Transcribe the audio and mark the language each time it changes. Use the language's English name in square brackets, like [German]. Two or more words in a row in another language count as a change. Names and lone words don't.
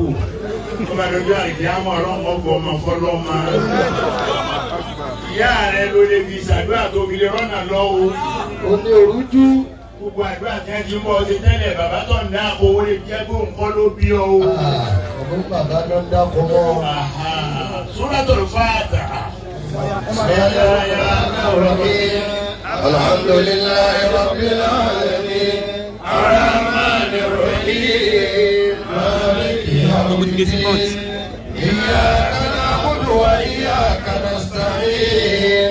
[Yoruba] Ó bá dojú àìdí àmọ́ ọlọ́mọ bọ̀ ọmọ fọlọ́mọ. Ìyá rẹ̀ ló lè fi ṣàdúrà tó fi lè rọ́nà lọ́wọ́. Ó ní òrújú. Gbogbo àdúrà tí wọ́n ti mú ọ ṣe tẹ́lẹ̀ bàbá tó ń dá owó lè jẹ́ pé òun kọ́ ló bí ọ o. Ọ̀gbọ́n bàbá ló ń dákọ̀ mọ́. [Arabic] Suratul Fatiha. الحمد لله رب العالمين. الرحمن الرحيم. مالك يوم الدين. إياك نعبد وإياك نستعين.